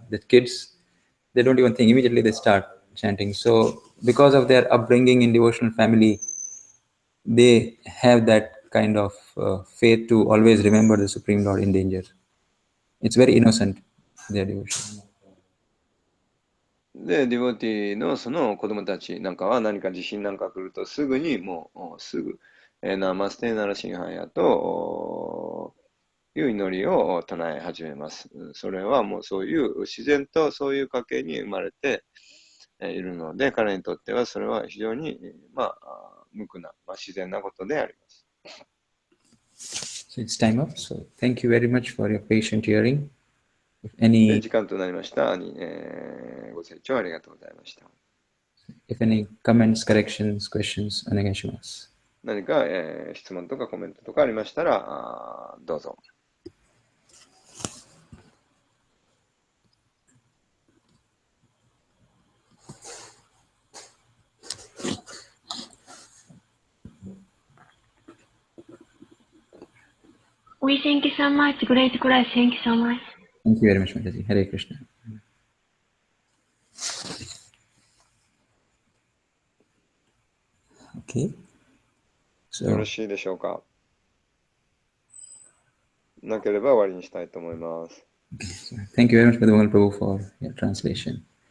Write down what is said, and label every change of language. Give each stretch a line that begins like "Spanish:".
English: The kids, they don't even think, immediately they start chanting. So, because of their upbringing in devotional family, they have that kind of faith to always remember the Supreme Lord in danger. It's very innocent, their devotion.
Japanese: で、ディボティのその子供たちなんかは何か地震なんか来るとすぐにもうすぐ、ナマステナラシンハヤという祈りを唱え始めます。それはもうそういう自然とそういう家系に生まれているので、彼にとってはそれは非常に無垢な、自然なことであります。
English: So it's time up. So thank you very much for your patient hearing. If any
Japanese: 時間となりました。ご清聴ありがとうございました。
English: If any comments, corrections, questions,
Japanese: お願いします。何か、質問とかコメントとかありましたら、どうぞ。
English: We thank you so much, great class. Thank you so much. Thank you very much, Mataji. Hare Krishna. Okay.
Japanese: よ
English: So,
Japanese: ろしいでしょうか。なければ終わりにしたいと思います。
English: thank you very much, Prabhu, for your translation.